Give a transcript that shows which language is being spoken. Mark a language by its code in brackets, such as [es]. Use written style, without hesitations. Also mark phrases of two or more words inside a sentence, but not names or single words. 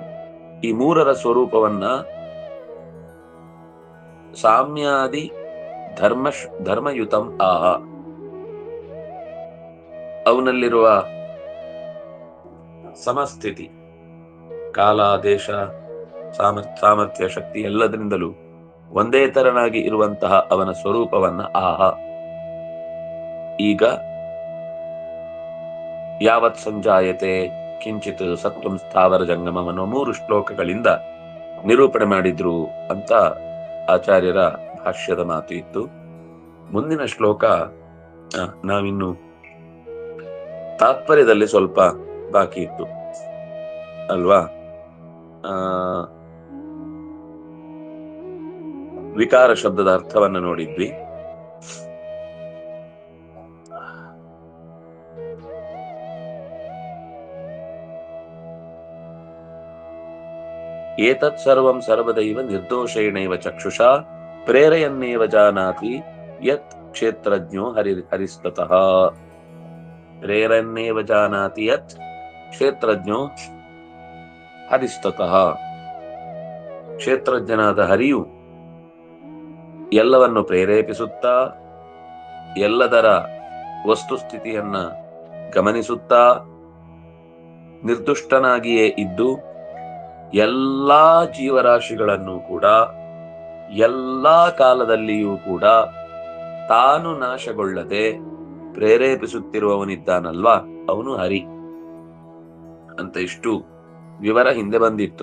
[kn] ಈ 3ರ ಸ್ವರೂಪವನ್ನ [sa] ಸಾಮ್ಯಾದಿ ಧರ್ಮಯುತಂ ಆಹ, [kn] ಅವನಲ್ಲಿರುವ ಸಮಸ್ಥಿತಿ, ಕಾಲ, ದೇಶ, ಸಾಮರ್ಥ್ಯ, ಶಕ್ತಿ ಎಲ್ಲದರಿಂದಲೂ ಒಂದೇ ತರನಾಗಿ ಇರುವಂತಹ ಅವನ ಸ್ವರೂಪವನ್ನ ಆಹ ಈಗ [sa] ಯಾವತ್ ಸಂಜಾಯತೆ ಕಿಂಚಿತ್ ಸತ್ವಂ ಸ್ಥಾವರ ಜಂಗಮಂ [kn] ಅನ್ನೋ 3 ಶ್ಲೋಕಗಳಿಂದ ನಿರೂಪಣೆ ಮಾಡಿದ್ರು ಅಂತ ಆಚಾರ್ಯರ ಭಾಷ್ಯದ ಮಾತು ಇತ್ತು. ಮುಂದಿನ ಶ್ಲೋಕ ನಾವಿನ್ನು ತಾತ್ಪರ್ಯದಲ್ಲಿ ಸ್ವಲ್ಪ ಬಾಕಿ ಇತ್ತು ಅಲ್ವಾ. ವಿಕಾರ ಶಬ್ದದ ಅರ್ಥವನ್ನು ನೋಡಿದ್ವಿ. [sa] ಏತತ್ ಸರ್ವಂ ಸರ್ವದೈವ ನಿರ್ದೋಷೇಣೈವ ಚಕ್ಷುಷಾ ಪ್ರೇರಯನ್ನೇವ ಜಾನಾತಿ ಯತ್ ಕ್ಷೇತ್ರಜ್ಞೋ ಹರಿಸ್ತತಃ. ಪ್ರೇರಯನ್ನೇವ ಜಾನಾತಿ ಯತ್ ಕ್ಷೇತ್ರಜ್ಞೋ ಹರಿಸ್ತತಃ. [kn] ಕ್ಷೇತ್ರಜ್ಞನಾದ ಹರಿಯು ಎಲ್ಲವನ್ನು ಪ್ರೇರೇಪಿಸುತ್ತಾ, ಎಲ್ಲದರ ವಸ್ತುಸ್ಥಿತಿಯನ್ನ ಗಮನಿಸುತ್ತಾ, ನಿರ್ದುಷ್ಟನಾಗಿಯೇ ಇದ್ದು ಎಲ್ಲಾ ಜೀವರಾಶಿಗಳನ್ನು ಕೂಡ ಎಲ್ಲಾ ಕಾಲದಲ್ಲಿಯೂ ಕೂಡ ತಾನು ನಾಶಗೊಳ್ಳದೆ ಪ್ರೇರೇಪಿಸುತ್ತಿರುವವನಿದ್ದಾನಲ್ವಾ, ಅವನು ಹರಿ ಅಂತ ಇಷ್ಟು ವಿವರ ಹಿಂದೆ ಬಂದಿತ್ತು.